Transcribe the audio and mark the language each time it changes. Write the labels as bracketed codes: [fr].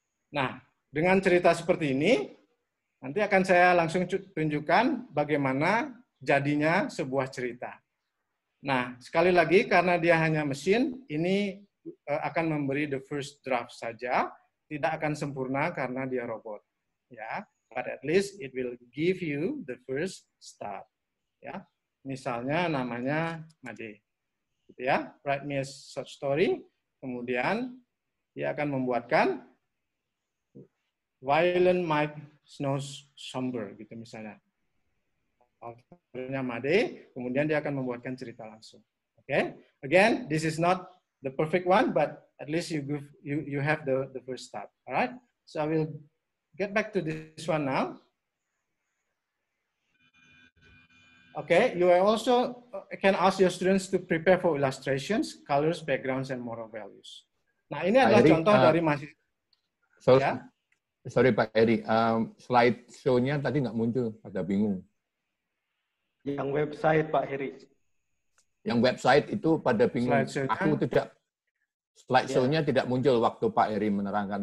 [id] Nah, dengan cerita seperti ini, nanti akan saya langsung tunjukkan bagaimana jadinya sebuah cerita. Nah, sekali lagi karena dia hanya mesin, ini akan memberi [en] the first draft [id] saja, tidak akan sempurna karena dia robot. [en] Ya, but at least it will give you the first start. [id] Ya, misalnya namanya Made. Gitu ya, [en] write me a short story, [id] kemudian dia akan membuatkan Violent Mike Snows Somber, gitu misalnya. Autornya Made, kemudian dia akan membuatkan cerita langsung. [en] Oke, okay? Again, this is not the perfect one, but at least you have the first start. Alright, so I will get back to this one now. Okay, you also can ask your students to prepare for illustrations, colors, backgrounds, and moral values. [id] Nah, ini adalah contoh dari mahasiswa. Sorry Pak Eri, slide show-nya tadi nggak muncul, agak bingung. Yang website Pak Heri. Yang website itu pada bingung. Slideshow-nya. Aku tidak, slideshow-nya tidak muncul waktu Pak Heri menerangkan.